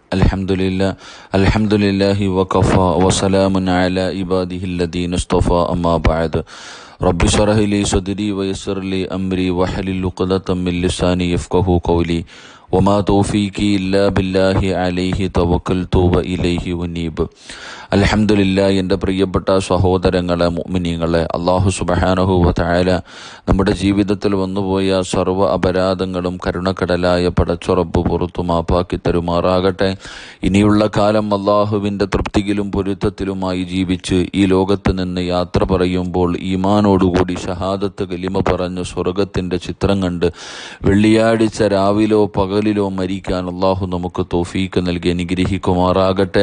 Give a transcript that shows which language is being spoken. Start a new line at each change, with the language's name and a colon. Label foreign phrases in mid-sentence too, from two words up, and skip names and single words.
Arabic: الحمد لله وكفى وسلام على عباده الذين اصطفى أما بعد. رب اشرح لي صدري ويسر لي أمري واحلل عقدة من لساني يفقهوا قولي وما توفيقي إلا بالله عليه توكلت وإليه أنيب.
Malayalam: അൽഹംദുലില്ലാ. എൻ്റെ പ്രിയപ്പെട്ട സഹോദരങ്ങളെ, മുഅ്മിനീങ്ങളെ,
Arabic: الله سبحانه و تعالى
Malayalam: നമ്മുടെ ജീവിതത്തിൽ വന്നുപോയ സർവ്വ അപരാധങ്ങളും കരുണക്കടലായ പടച്ചുറപ്പ് പുറത്തു മാപ്പാക്കി തരുമാറാകട്ടെ. ഇനിയുള്ള കാലം അല്ലാഹുവിൻ്റെ തൃപ്തിയിലും പൊരുത്തത്തിലുമായി ജീവിച്ച് ഈ ലോകത്ത് നിന്ന് യാത്ര പറയുമ്പോൾ ഈമാനോടുകൂടി ഷഹാദത്ത് കലിമ പറഞ്ഞ് സ്വർഗത്തിൻ്റെ ചിത്രം കണ്ട് വെള്ളിയാഴ്ച രാവിലോ പകലിലോ മരിക്കാൻ അല്ലാഹു നമുക്ക് തൗഫീക്ക് നൽകി അനുഗ്രഹിക്കുമാറാകട്ടെ.